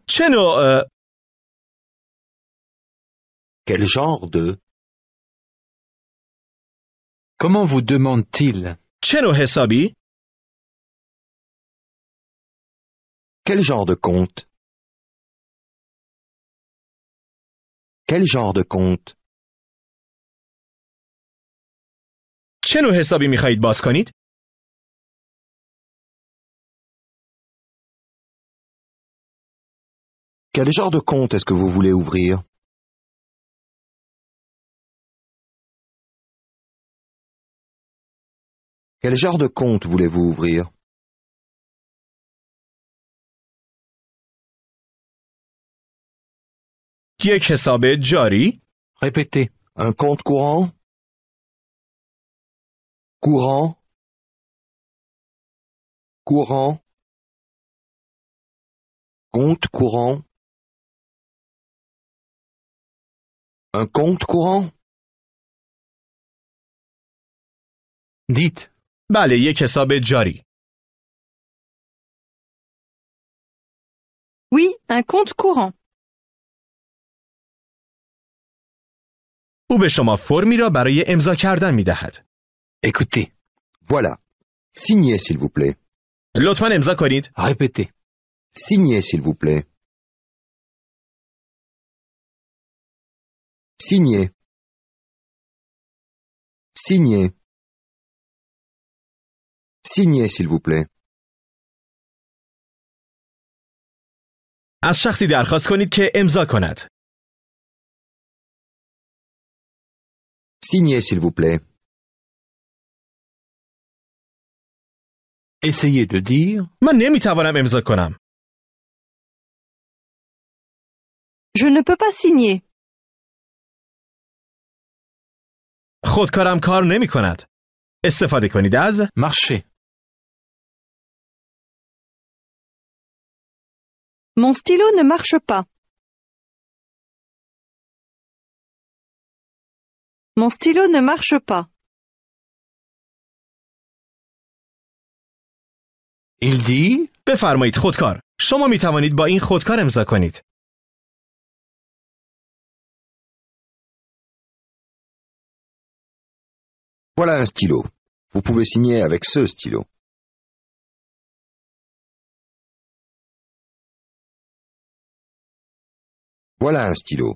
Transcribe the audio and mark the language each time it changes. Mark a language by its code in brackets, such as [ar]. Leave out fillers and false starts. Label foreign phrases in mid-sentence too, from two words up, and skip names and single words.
[fa] چه نوع [fr] Quel genre de... Comment vous demande-t-il [fa] چه نوع حسابی؟ [fr] Quel genre de compte? Quel genre de compte? [fa] چه نوع حسابی می‌خواهید باز کنید؟ [fr] Quel genre de compte est-ce que vous voulez ouvrir? Quel genre de compte voulez-vous ouvrir? [fa] یک حساب جاری؟ [fr] Répétez. Un compte courant? Courant? Courant? Compte courant? Un compte courant? Dites. [fa] بله، یک حساب جاری. [fr] Oui, un compte courant. [fa] او به شما فرمی را برای امضا کردن می دهد. [fr] Écoutez. Voilà. Signez, s'il vous plaît. [fa] لطفاً امضا کنید. [fr] Répétez. Signez, s'il vous plaît. Signez. Signez. Signez, s'il vous plaît. [fa] از شخصی درخواست کنید که امضا کند. [fr] Signez, s'il vous plaît. Essayez de dire. [fa] من نمیتوانم امضا کنم. [fr] Je ne peux pas signer. [fa] خودکارم کار نمی کند. استفاده کنید از [fr] Marchez. Mon stylo ne marche pas. Mon stylo ne marche pas. Il dit. [fa] بفرمایید خودکار. شما می توانید با این خودکار امضا کنید. [fr] Voilà un stylo. Vous pouvez signer avec ce stylo. Voilà un stylo.